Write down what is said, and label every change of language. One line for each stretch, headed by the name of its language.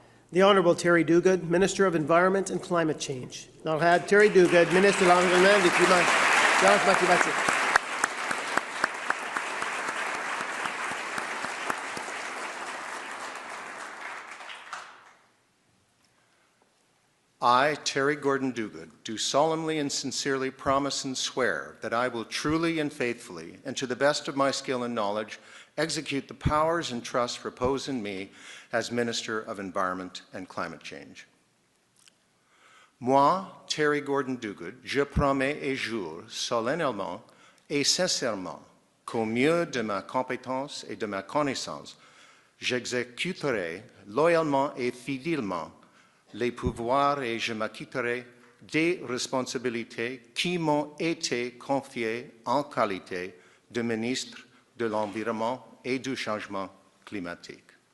English: The Honourable Terry Duguid, Minister of Environment and Climate Change.
French: L'honorable Terry Duguid, Ministre de l'Environnement et du Changement climatique.
English: I, Terry Gordon Duguid, do solemnly and sincerely promise and swear that I will truly and faithfully, and to the best of my skill and knowledge, execute the powers and trusts reposed in me as Minister of Environment and Climate Change.
French: Moi, Terry Gordon Duguid, je promets et jure solennellement et sincèrement qu'au mieux de ma compétence et de ma connaissance, j'exécuterai loyalement et fidèlement les pouvoirs et je m'acquitterai des responsabilités qui m'ont été confiées en qualité de ministre de l'Environnement et du Changement climatique.